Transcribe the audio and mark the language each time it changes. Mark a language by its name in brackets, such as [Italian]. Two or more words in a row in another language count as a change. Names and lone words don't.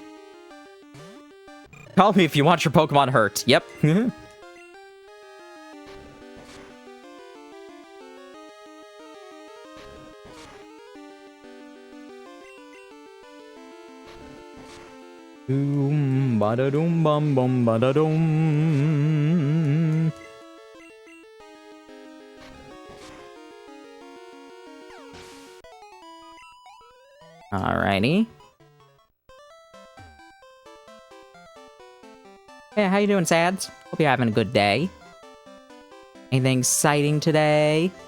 [English] Call me if you want your Pokemon hurt. Yep. Boom, ba-da-dum, bum, bum, ba-da-dum. Alrighty. Hey, how you doing, Sads? Hope you're having a good day. Anything exciting today?